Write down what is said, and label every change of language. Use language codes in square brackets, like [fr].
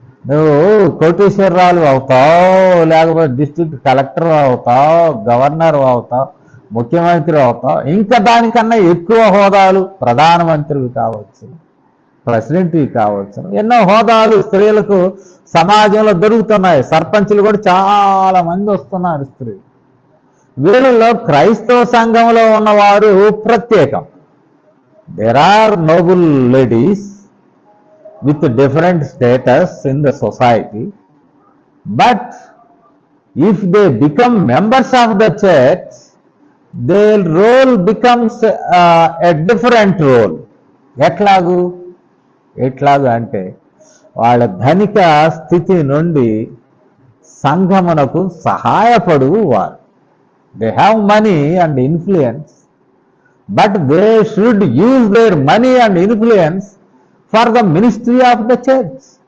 [te] నువ్వు కోటేశ్వరరాలు అవుతావు, లేకపోతే డిస్ట్రిక్ట్ కలెక్టర్ అవుతావు, గవర్నర్ అవుతావు, ముఖ్యమంత్రి అవుతావు, ఇంకా దానికన్నా ఎక్కువ హోదాలు, ప్రధానమంత్రివి కావచ్చు, ప్రెసిడెంట్వి కావచ్చు, ఎన్నో హోదాలు స్త్రీలకు సమాజంలో దొరుకుతున్నాయి. సర్పంచులు కూడా చాలా మంది వస్తున్నారు స్త్రీలు. వీళ్ళలో క్రైస్తవ సంఘంలో ఉన్నవారు ప్రత్యేకం. [en] There are noble ladies with different status in the society, but if they become members of the church, their role becomes a different role. [te] ఎట్లాగు అంటే వాళ్ళ ధనిక స్థితి నుండి సంఘమునకు సహాయపడు వారు. [en] They have money and influence, but they should use their money and influence for the ministry of the church.